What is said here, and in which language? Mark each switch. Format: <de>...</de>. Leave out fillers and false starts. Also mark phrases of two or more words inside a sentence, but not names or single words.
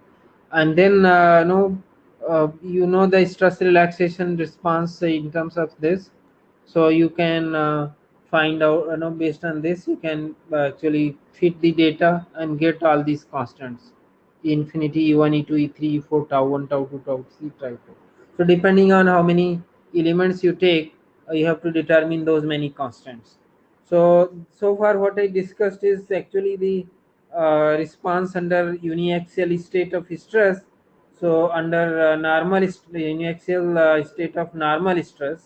<en>And then the stress relaxation response in terms of this. So you can find out, based on this you can actually fit the data and get all these constants: infinity, e1, e2, e3, e4, tau 1, tau 2, tau 3, tau 4. So depending on how many elements you take, you have to determine those many constants. So far what I discussed is actually the response under uniaxial state of stress. So under uniaxial state of normal stress.</en>